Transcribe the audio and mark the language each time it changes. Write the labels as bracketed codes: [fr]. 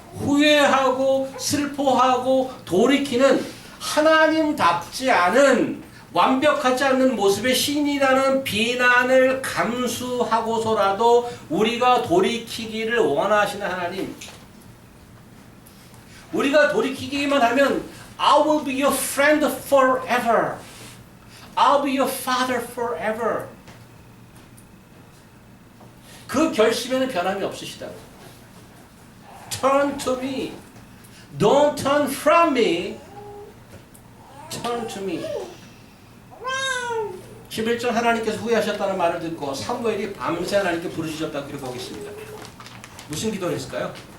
[ko] 후회하고 슬퍼하고 돌이키는 하나님답지 않은 완벽하지 않는 모습의 신이라는 비난을 감수하고서라도 우리가 돌이키기를 원하시는 하나님. 우리가 돌이키기만 하면 [en] I will be your friend forever. I'll be your father forever. [ko] 그 결심에는 변함이 없으시다고. [en] Turn to me. Don't turn from me. Turn to me. [ko] 11절 하나님께서 후회하셨다는 말을 듣고 사무엘이 밤새 하나님께 부르짖었다고 기록하고 있습니다. 무슨 기도를 했을까요?